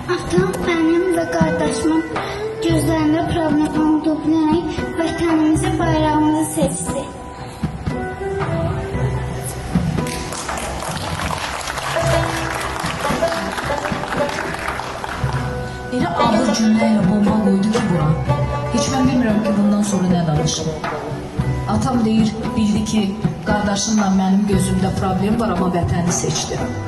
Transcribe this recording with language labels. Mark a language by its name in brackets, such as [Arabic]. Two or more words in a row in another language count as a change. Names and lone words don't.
[Turkish] Atam benim ve kardeşimin gözlerinde problem olduğu bilerek vatanımızı, bayrağımızı seçti. [Azerbaijani] Elə ağır cümləyə bomba qoydu ki bura. Heç mən bilmirəm ki bundan sonra nə danışım. Atam deyir, bildi ki qardaşımla mənim gözümdə problem var, amma vətəni seçdi.